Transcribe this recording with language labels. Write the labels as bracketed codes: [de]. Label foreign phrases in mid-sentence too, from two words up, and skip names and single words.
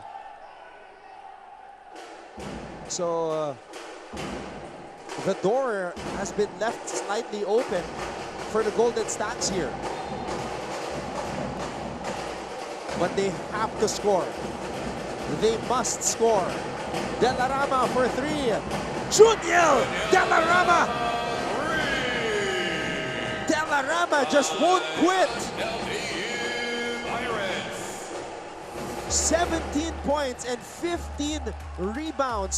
[en] So the door has been left slightly open for the Golden Stacks here. But they have to score. They must score. Delarama for three. Juniel Delarama! Delarama just won't quit. LPU Pirates. 17 points and 15 rebounds.